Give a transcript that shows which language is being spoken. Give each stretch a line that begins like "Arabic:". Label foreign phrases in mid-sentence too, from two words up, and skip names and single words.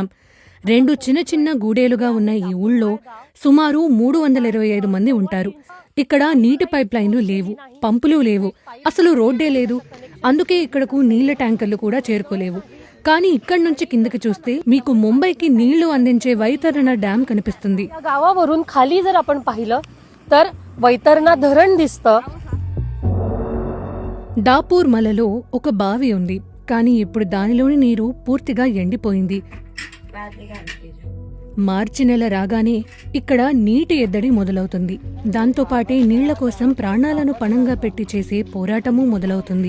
Telugu: 2 చిన్న చిన్న గూడేలుగా ఉన్న ఈ ఊళ్ళో సుమారు 325 మంది ఉంటారు. ఇక్కడ నీటి
English: pipelines
Telugu: లేవు, పంపులు లేవు, అసలు రోడ్డే లేదు. అందుకే ఇక్కడకు నీళ్ల ట్యాంకర్లు కూడా చేరుకోలేవు. కానీ ఇక్కడి నుంచి కిందకి చూస్తే మీకు ముంబైకి నీళ్లు అందించే వైతరణ డ్యాం కనిపిస్తుంది.
Marathi: गावावरून खाली जर आपण पाहिलं तर वैतरणा धरण दिसतं.
Telugu: దాపూర్మలలో ఒక బావి ఉంది, కానీ ఇప్పుడు దానిలోని నీరు పూర్తిగా ఎండిపోయింది. మార్చి నెల రాగానే ఇక్కడ నీటి ఎద్దడి మొదలవుతుంది. దాంతోపాటే నీళ్ల కోసం ప్రాణాలను పణంగా పెట్టి చేసే పోరాటమూ మొదలవుతుంది.